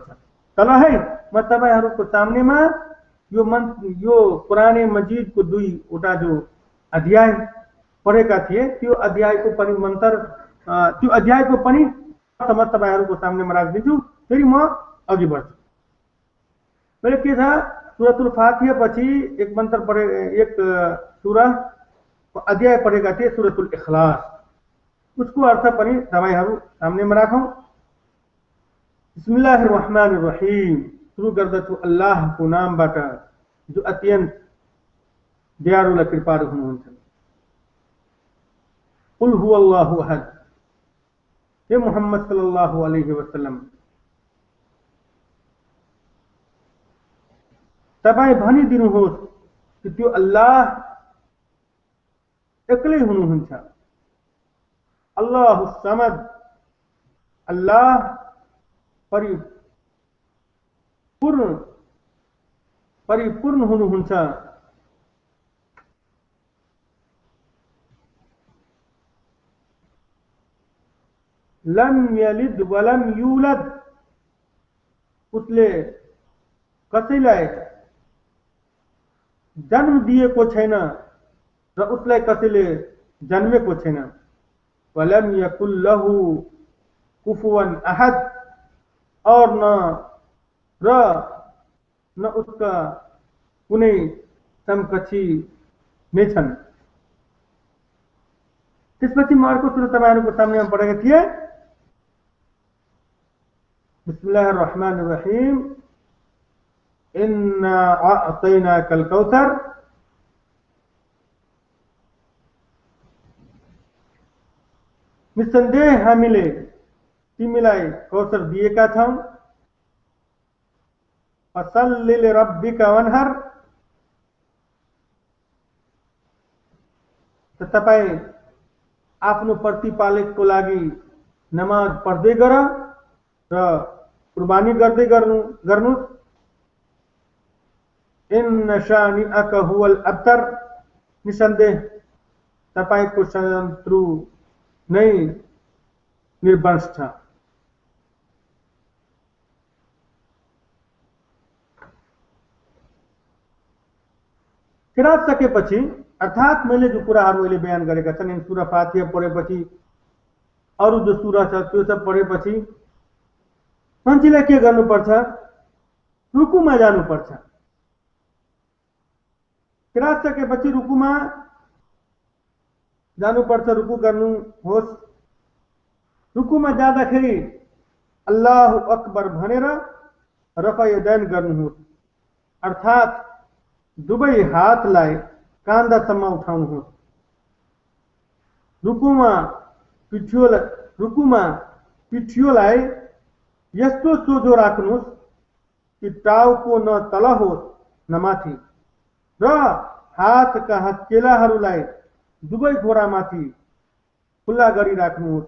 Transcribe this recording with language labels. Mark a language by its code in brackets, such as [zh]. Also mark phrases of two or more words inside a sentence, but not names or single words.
[ne] तल है म तपाईहरुको सामनेमा यो कुरान मजिदको 2वटा जो अध्याय पढेका थिए त्यो अध्यायको पनि मन्त्र त्यो अध्यायको पनि म तपाईहरुको सामनेमा राख्दिन्छु। फेरि म अघि बढ्छु। पहिले के छ सूरतुल फातिहा पछि एक मन्त्र पढे एक सूरा अध्याय पढेका थिए सूरतुल इखलास। उसको अर्थ पनि तपाईहरु सामनेमा राखौं। [ar] بسم الله الرحمن الرحيم. [ne] सुरु गर्दछु अल्लाहको नामबाट जो अत्यन्त दयालु र कृपालु हुनुहुन्छ। [ar] قل هو الله أحد. [ne] हे मोहम्मद [ar] صلى الله عليه وسلم [ne] तपाई भनिदिनुहोस् कि त्यो अल्लाह एक्लै हुनुहुन्छ। [ar] الله الصمد. [ne] अल्लाह परिपूर्ण हुनुहुन्छ। [ar] لم يلد ولم يولد. [ne] उसले कसैलाई जन्म दिएको छैन र उसलाई कसैले जन्मेको छैन। [ar] ولم يكن له كفوا أحد. [hi] और न उसका [ne] कुनै समकक्षी नै छन्। त्यसपछि म अर्को सूरा तपाईहरुको सामनेमा पढेका थिए। [ar] بسم الله الرحمن الرحيم. إنا أعطيناك الكوثر. [ne] निसन्देह हामीले तिमीलाई कौसर दिएका छौं। [ar] فصل لربك وانحر. [ne] त तपाई आफ्नो प्रतिपालकको लागि नमाज पढ्दै गर र कुर्बानी गर्दै गर्नुस्। [ar] إن شانئك هو الأبتر. [ne] निसन्देह तपाईको शत्रु नै निर्वंश छ। किरात सकेपछि अर्थात मैले जो कुराहरू अहिले बयान गरेका छन् इन सूरा फातिहा पढेपछि अरु जो सूरा छ त्यो सब पढेपछि मान्छेले के गर्नुपर्छ? रुकुमा जानुपर्छ। किरात सकेपछि रुकुमा जानुपर्छ। रुकु गर्नुहोस्। रुकुमा जाँदाखेरि [ar] الله أكبر [ne] भनेर [ar] رفع اليدين [ne] गर्नुहोस्। अर्थात दुवै हातलाई कान्दासम्म उठाउनुहोस्। रुकुमा पिठ्योलाई यस्तो सोझो राख्नुहोस् कि टाउको न तल होस् न माथि र हातका हत्केलाहरूलाई दुवै घोडामाथि खुल्ला गरी राख्नुहोस्।